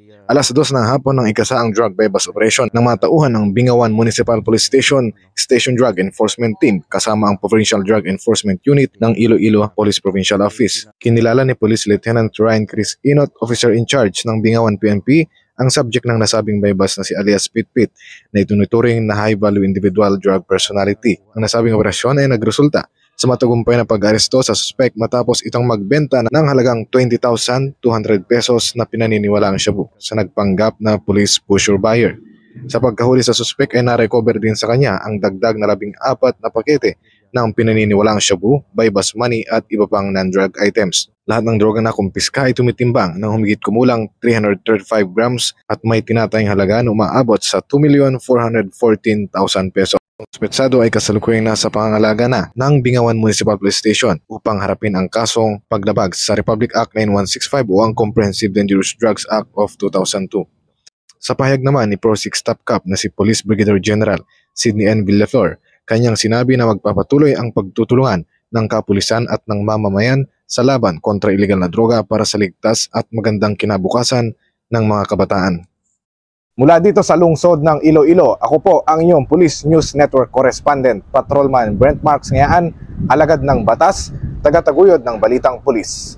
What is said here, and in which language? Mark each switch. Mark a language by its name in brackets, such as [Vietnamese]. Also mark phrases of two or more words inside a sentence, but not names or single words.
[Filipino] Alas 2 ng hapon ng ikasaang [English] drug bypass operation [Filipino] ng mga tauhan ng Bingawan Municipal Police Station Drug Enforcement Team kasama ang Provincial Drug Enforcement Unit ng Iloilo Police Provincial Office. Kinilala ni Police Lieutenant Ryan Chris Inot, [English] Officer in Charge [Filipino] ng Bingawan PNP, ang subject ng nasabing bypass na si alias Pitpit na itunuturing na [English] high-value individual drug personality. [Filipino] Ang nasabing operasyon ay nagresulta sa matagumpay na pag-aresto sa suspect matapos itong magbenta ng halagang 20,200 pesos na pinaniniwalaang shabu sa nagpanggap na [English] police pusher buyer. [Filipino] Sa pagkahuli sa suspect ay na-recover din sa kanya ang dagdag na 14 na pakete ng pinaniniwalaang shabu, [English] bypass money [Filipino] at iba pang [English] non-drug items. [Filipino] Lahat ng droga na kumpiska ay tumitimbang ng humigit kumulang 335 grams at may tinatayang halaga na umaabot sa 2,414,000 pesos. Ang suspetsado ay kasalukuyang nasa pangangalaga na ng Bingawan Municipal Police Station upang harapin ang kasong paglabag sa Republic Act 9165 o ang Comprehensive Dangerous Drugs Act of 2002. Sa pahayag naman ni Pro 6 [English] Top Cop [Filipino] na si Police Brigadier General Sidney N. Villaflor, kanyang sinabi na magpapatuloy ang pagtutulungan ng kapulisan at ng mamamayan sa laban kontra iligal na droga para sa ligtas at magandang kinabukasan ng mga kabataan. Mula dito sa lungsod ng Iloilo, ako po ang inyong Police News Network Correspondent, Patrolman Brent Marks Ngayaan, alagad ng batas, tagataguyod ng balitang pulis.